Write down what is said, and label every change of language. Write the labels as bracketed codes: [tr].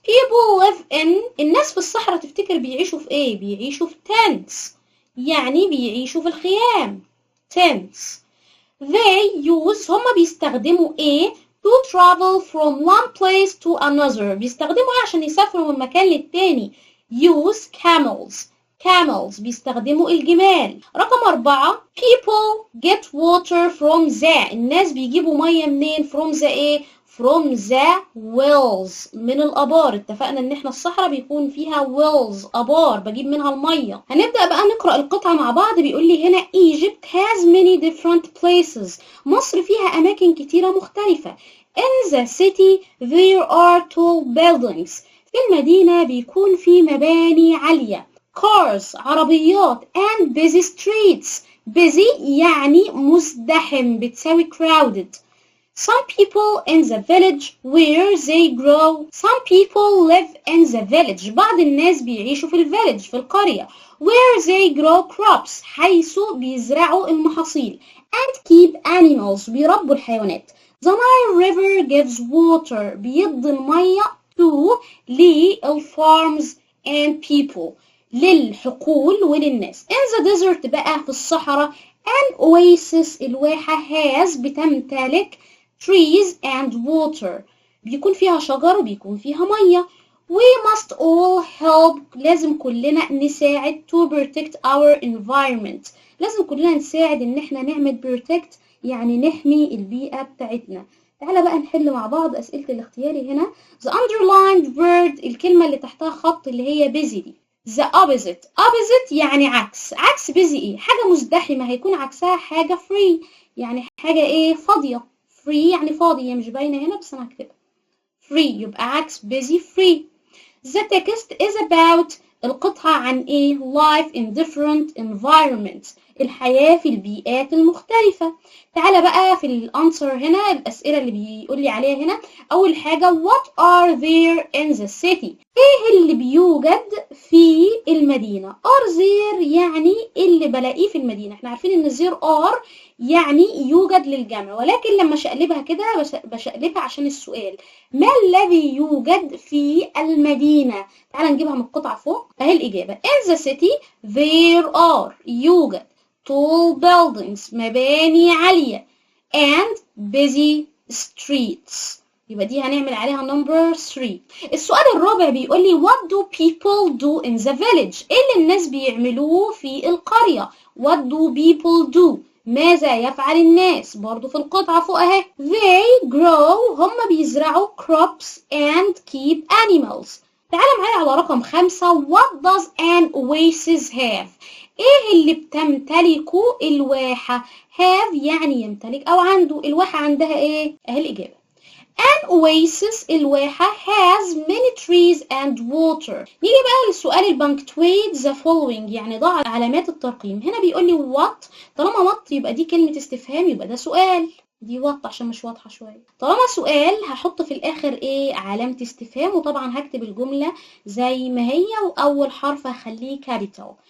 [en] people live in [ar] الناس في الصحراء تفتكر بيعيشوا في ايه؟ بيعيشوا في tents، يعني بيعيشوا في الخيام. [en] tents. [ar] they use هما بيستخدموا ايه؟ [en] to travel from one place to another، [ar] بيستخدموا ايه عشان يسافروا من مكان للتاني؟ use camels بيستخدموا الجمال. رقم 4 people get water from the الناس بيجيبوا مية منين؟ from the ايه؟ from the wells من الآبار. اتفقنا ان احنا الصحراء بيكون فيها wells آبار بجيب منها المية. هنبدأ بقى نقرأ القطعة مع بعض. بيقول لي هنا Egypt has many different places، مصر فيها أماكن كتيرة مختلفة. [en] in the city there are tall buildings، [ar] في المدينة بيكون في مباني عالية. [en] cars عربيات and busy streets. [ar] busy يعني مزدحم بتساوي crowded. [en] some people in the village where they grow. [ar] some people live in the village، بعض الناس بيعيشوا في الفيلج في القرية. [en] where they grow crops [ar] حيث بيزرعوا المحاصيل. [en] and keep animals [ar] بيربوا الحيوانات. [en] the Nile river gives water [ar] بيدي المية [en] to للfarms and people [ar] للحقول وللناس. in the desert بقى في الصحراء an oasis الواحة has بتمتلك [en] trees and water [ar] بيكون فيها شجر وبيكون فيها مية. [en] we must all help [ar] لازم كلنا نساعد [en] to protect our environment، [ar] لازم كلنا نساعد ان احنا نعمل protect يعني نحمي البيئة بتاعتنا. تعالى بقى نحل مع بعض أسئلة الاختياري هنا. The underlined word، الكلمة اللي تحتها خط اللي هي busy دي. The opposite يعني عكس busy ايه؟ حاجة مزدحمة، هيكون عكسها حاجة free، يعني حاجة ايه؟ فاضية. free يعني فاضي، هي مش باينة هنا بس أنا هكتبها free، يبقى عكس busy free. [en] The text is about، [ar] القطعة عن ايه؟ [en] life in different environments، [ar] الحياة في البيئات المختلفة. تعالى بقى في الانسر هنا، الأسئلة اللي بيقول لي عليها هنا. أول حاجة [en] what are there in the city، [ar] ايه اللي بيوجد في المدينة؟ are there يعني اللي بلاقيه في المدينة. احنا عارفين ان there are يعني يوجد للجمع، ولكن لما شقلبها كده بشقلبها عشان السؤال. ما الذي يوجد في المدينة؟ تعال نجيبها من القطعة فوق اهي الإجابة. [en] in the city there are، يوجد tall buildings، مباني عالية، and busy streets، [ar] يبقى دي هنعمل عليها [en] number 3. [ar] السؤال الرابع بيقول لي [en] what do people do in the village، [ar] ايه اللي الناس بيعملوه في القرية؟ what do people do، ماذا يفعل الناس؟ برضو في القطعة فوق اهي. [en] they grow، [ar] هم بيزرعوا [en] crops and keep animals. [ar] تعال معايا على رقم 5. [en] what does an oasis have، [ar] ايه اللي بتمتلكه الواحة؟ have يعني يمتلك او عنده. الواحة عندها ايه؟ اهي الإجابة. [en] An oasis، الواحة has many trees and water. [ar] نيجي بقى للسؤال البنكتويت the following، يعني ضع علامات الترقيم. هنا بيقول لي what، طالما what يبقى دي كلمة استفهام، يبقى ده سؤال. دي what عشان مش واضحة شوية. طالما سؤال هحط في الآخر ايه؟ علامة استفهام، وطبعا هكتب الجملة زي ما هي، وأول حرف هخليه capital.